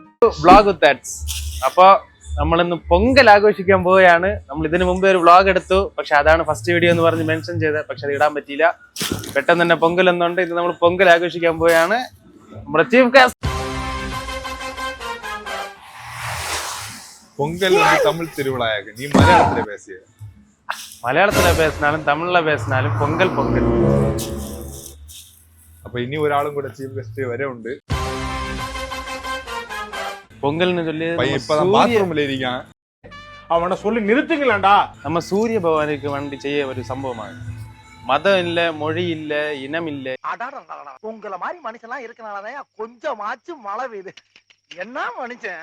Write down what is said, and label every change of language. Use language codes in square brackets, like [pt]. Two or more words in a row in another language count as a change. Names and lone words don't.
[en] vlog with [ml] ആഡ്സ്. അപ്പൊ നമ്മളിന്ന് പൊങ്കൽ ആഘോഷിക്കാൻ പോവുകയാണ്. നമ്മൾ ഇതിനു മുമ്പേ ഒരു വ്ളോഗ് എടുത്തു, പക്ഷെ അതാണ് [en] first video [ml] എന്ന് പറഞ്ഞ് മെൻഷൻ ചെയ്തത്. പക്ഷെ അത് ഇടാൻ പറ്റിയില്ല. പെട്ടെന്ന് തന്നെ പൊങ്കൽ എന്നുണ്ട്. ഇത് നമ്മൾ പൊങ്കൽ ആഘോഷിക്കാൻ പോവുകയാണ്. നമ്മുടെ [en] chief guest [ta] பொங்கல் வந்து தமிழ் திருவிழாயாக நீ மலையாளத்துல பேசிய [ml] മലയാളത്തിലെ പേസിനാലും തമിഴിലെ പേസിനാലും പൊങ്കൽ പൊങ്കൽ. അപ്പൊ ഇനി ഒരാളും കൂടെ [en] chief guest [ml] വരെ ഉണ്ട്. പൊങ്കലിന് ചൊല്ലി [ta] இப்பதான் பாத்ரூம்ல இருக்கான். அவனை சொல்லி நிறுத்துங்களேன்டா. நம்ம சூரிய பகவானுக்கு வேண்டி செய்ய ஒரு சம்பவമാണ്. மதம் இல்ல, மொழி இல்ல, இனம் இல்ல. உங்களை மாதிரி மனுஷன்லாம் இருக்கனாலதான் கொஞ்சமாச்சும் மழை பெய்யுது. என்ன மனுஷன்?